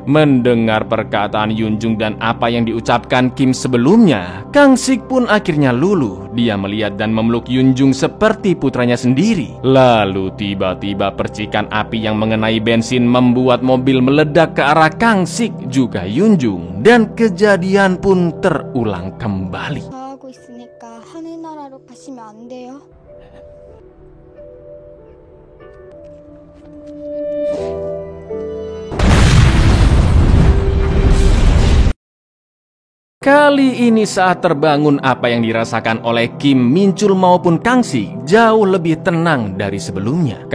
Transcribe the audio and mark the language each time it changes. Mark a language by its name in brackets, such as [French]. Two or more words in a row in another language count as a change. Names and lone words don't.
[Indonesian] Mendengar perkataan Yunjung dan apa yang diucapkan Kim sebelumnya, Kang Sik pun akhirnya luluh. Dia melihat dan memeluk Yunjung seperti putranya sendiri. Lalu tiba-tiba percikan api yang mengenai bensin membuat mobil meledak ke arah Kang Sik juga Yunjung, dan kejadian pun terulang kembali. [Korean] 하고 있으니까 하늘나라로 가시면 안 돼요? [Indonesian] Kali ini saat terbangun, apa yang dirasakan oleh Kim, Min-chul maupun Kang Sik jauh lebih tenang dari sebelumnya.